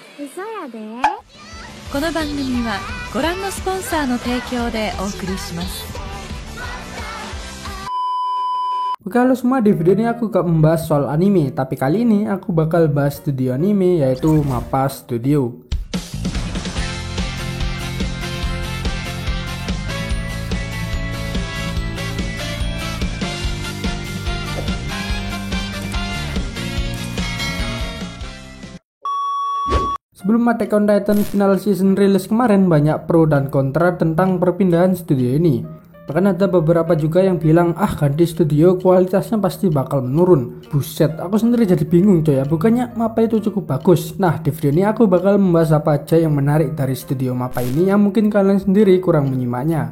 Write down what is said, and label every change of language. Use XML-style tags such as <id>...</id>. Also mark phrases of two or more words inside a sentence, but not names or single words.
<ja>嘘やで。この番組はご覧のスポンサーの提供でお送りします。</ja> <id>Oke halo semua, di video ini aku gak membahas soal anime, tapi kali ini aku bakal bahas studio anime yaitu MAPPA Studio. Sebelum Attack on Titan</id> <en>final season</en> <id>rilis kemarin, banyak pro dan kontra tentang perpindahan studio ini. Bahkan ada beberapa juga yang bilang, ganti studio kualitasnya pasti bakal menurun. Buset, aku sendiri jadi bingung coy ya, bukannya MAPPA itu cukup bagus. Nah, di video ini aku bakal membahas apa aja yang menarik dari studio MAPPA ini yang mungkin kalian sendiri kurang menyimaknya.</id>